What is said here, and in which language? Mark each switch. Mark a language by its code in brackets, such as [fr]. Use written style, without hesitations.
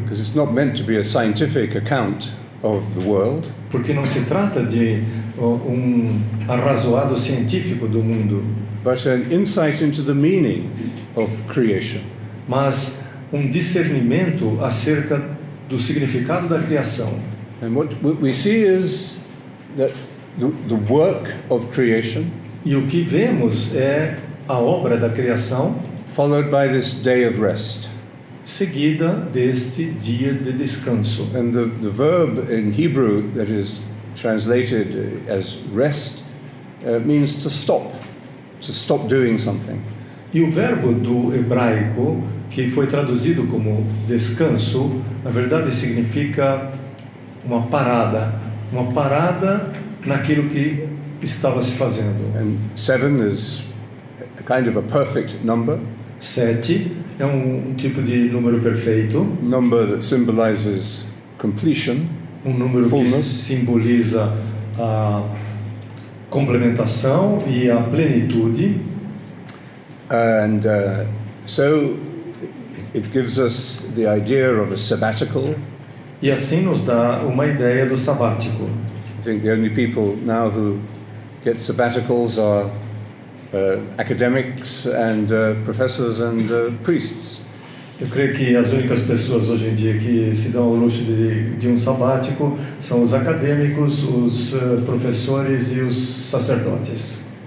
[en] Because it's not meant to be a scientific account of the world, [pt] porque não se trata de arrazoado científico do mundo, [en] but an insight into the meaning of creation. [pt] mas discernimento acerca do significado da criação. [en] And what we see is that the work of creation, [pt] E o que vemos é a obra da criação [en] followed by this day of rest. [pt] seguida deste dia de descanso. [en] And the verb in Hebrew that is translated as rest means to stop doing something. [pt] E o verbo do hebraico, que foi traduzido como descanso, na verdade significa uma parada naquilo que estava se fazendo. [en] And 7 is a kind of a perfect number [pt] 7 é tipo de número perfeito, [en] that symbolizes completion, [pt] número que [en] fullness. [pt] simboliza a complementação e a plenitude. [en] And so it gives us the idea of a sabbatical. [pt] E assim nos dá uma ideia do sabático. [en] I think the only people now who get sabbaticals are academics and professors and priests. [pt] Eu creio que as únicas pessoas hoje em dia que se dão ao luxo de sabático são os acadêmicos, os professores e os sacerdotes.